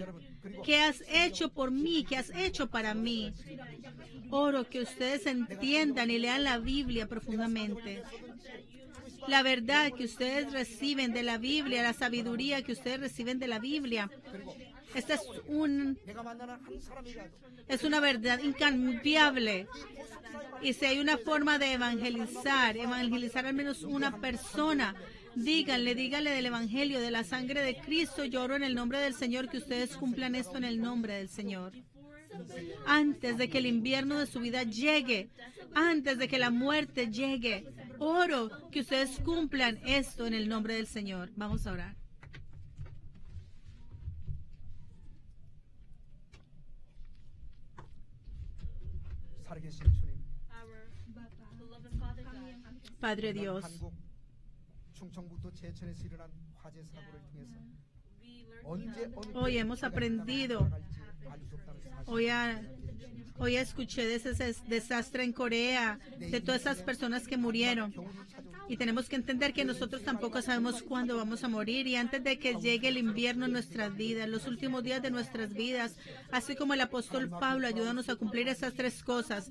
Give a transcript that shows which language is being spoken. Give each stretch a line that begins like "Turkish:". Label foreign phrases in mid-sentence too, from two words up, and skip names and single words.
Spanish: ¿Qué has hecho por mí? ¿Qué has hecho para mí? Oro que ustedes entiendan y lean la Biblia profundamente. La verdad que ustedes reciben de la Biblia, la sabiduría que ustedes reciben de la Biblia. Esta
Korean: 내가 만나는 한 사람이라도
Spanish: es una verdad incambiable. Y si hay una forma de evangelizar al menos una persona, díganle del Evangelio, de la sangre de Cristo. Yo oro en el nombre del Señor que ustedes cumplan esto en el nombre del Señor. Antes de que el invierno de su vida llegue, antes de que la muerte llegue, oro que ustedes cumplan esto en el nombre del Señor. Vamos a orar.
Korean: 살아계신 주님,
Spanish: Padre Dios,
Korean: 한국 충청북도 제천에서 일어난 화재 사고를 통해서 언제
Spanish: hoy hemos aprendido, hoy escuché de ese desastre en Corea, de todas esas personas que murieron. Y tenemos que entender que nosotros tampoco sabemos cuándo vamos a morir. Y antes de que llegue el invierno en nuestras vidas, los últimos días de nuestras vidas, así como el apóstol Pablo, ayúdanos a cumplir esas tres cosas.